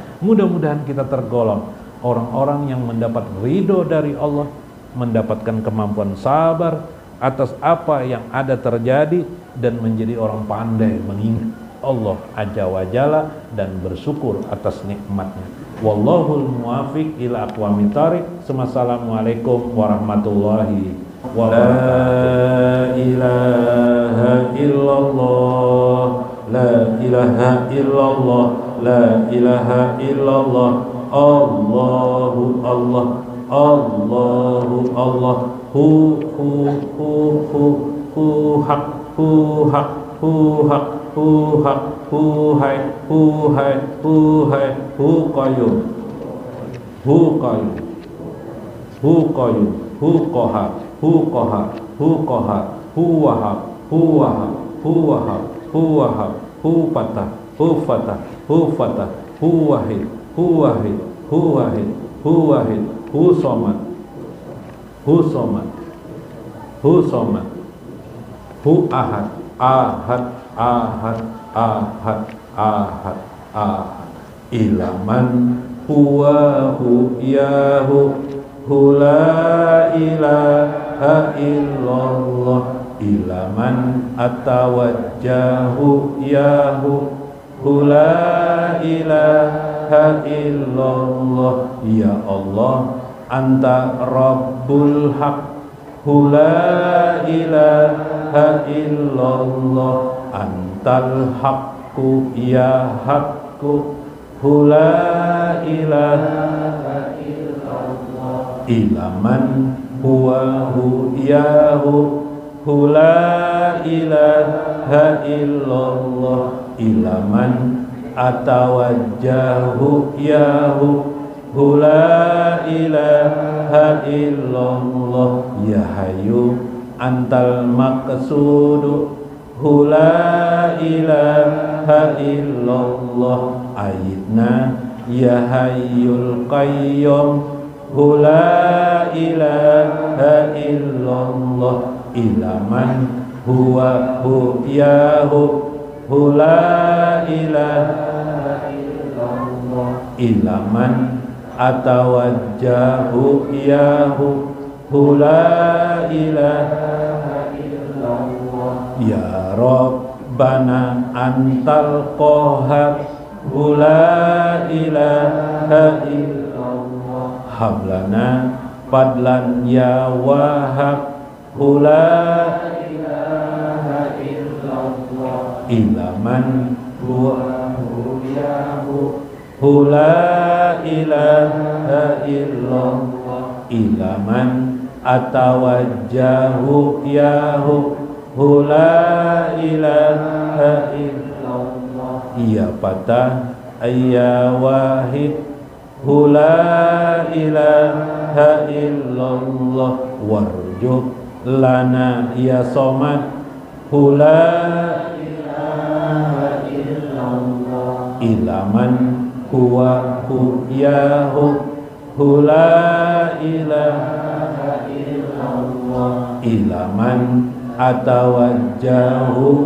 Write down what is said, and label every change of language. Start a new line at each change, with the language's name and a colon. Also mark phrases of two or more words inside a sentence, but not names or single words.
Indonesian: Mudah-mudahan kita tergolong orang-orang yang mendapat ridho dari Allah, mendapatkan kemampuan sabar atas apa yang ada terjadi, dan menjadi orang pandai mengingat Allah
Arabic: عز وجل
Indonesian: dan bersyukur atas nikmatnya.
Arabic: والله الموفق إلى أقوم الطريق. السلام عليكم ورحمة الله وبركاته. لا إله إلا الله إله إلا الله، لا إله إلا الله, الله الله، الله الله, hu حق، هو حق، هو حق، هو حق، هو حي، هو حي، هو حي، هو قيوم، هو قيوم، هو قيوم، هو قهار، هو قهار, هو قهار، هو وهاب، هو وهاب، هو وهاب، هو وهاب، هو فتاح، هو فتاح، هو فتاح، هو واحد، هو واحد، هو واحد، هو واحد، هو صمد، هو صمد، هو صمد، هو أحد، أحد، أحد، أحد، أحد، أحد، إلى من هو هو يا هو، هو لا إله إلا الله، إلى من أتوجه yahu, هو لا إله إلا الله، يا الله أنت رب الحق، هو لا إله إلا الله، أنت الحق يا حق, هو لا إله إلا الله، إلى من هو هو يا هو, هو لا إله إلا الله، إلى من أتوجه يا هو, هو لا إله إلا الله، يا حي أنت المقصود، هو لا إله إلا الله، أيدنا يا حي القيوم, هو لا إله إلا الله، إلى من هو هو يا هو، هو لا إله إلا الله، إلى من أتوجه يا هو, هو لا إله إلا الله، يا ربنا أنت القهار، هو لا إله إلا الله، هب لنا فضلا يا وهاب, هو لا إله إلا الله، إلى من هو هو يا هو، هو لا إله إلا الله، إلى من أتوجه يا هو, هو لا إله إلا الله، يا فتاح يا واحد، هو لا إله إلا الله، وارزق لنا يا صمد، هو لا إله إلا الله, إلى من هو هو يا هو، هو لا إله إلا الله، إلى من أتوجه